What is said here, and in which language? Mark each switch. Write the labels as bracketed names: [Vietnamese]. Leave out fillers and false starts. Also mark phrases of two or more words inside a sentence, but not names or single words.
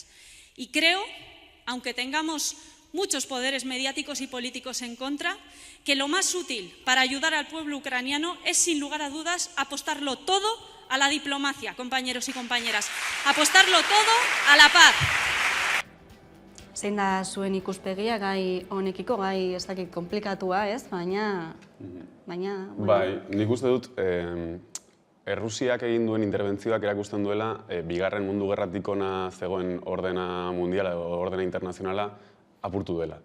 [Spanish] Y creo, aunque tengamos muchos poderes mediáticos y políticos en contra, que lo más útil para ayudar al pueblo ucraniano es, sin lugar a dudas, apostarlo todo a la diplomacia, compañeros y compañeras. Apostarlo todo a la paz. [Basque] Zein da zuen ikuspegia gai honekiko, gai ez dakit komplikatua, ez? Baina... Bai, nik uste dut, Errusiak egin duen interbentzioak erakusten duela, bigarren mundu gerratik ona zegoen ordena mundiala edo ordena internazionala apurtu dela.